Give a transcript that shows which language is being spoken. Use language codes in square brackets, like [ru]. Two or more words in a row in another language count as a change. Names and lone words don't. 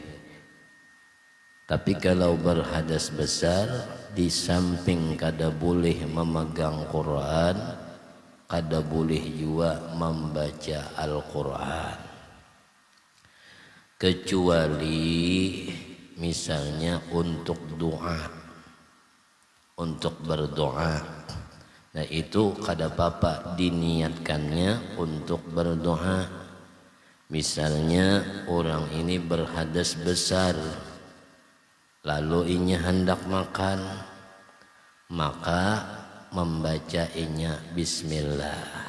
[id] Tapi kalau berhadas besar, di samping kada boleh memegang Quran, kada boleh juga membaca Al-Quran. Kecuali misalnya untuk doa, untuk berdoa. Nah itu kada apa-apa diniatkannya untuk berdoa. Misalnya orang ini berhadas besar, lalu inya hendak makan, maka membaca inya bismillah.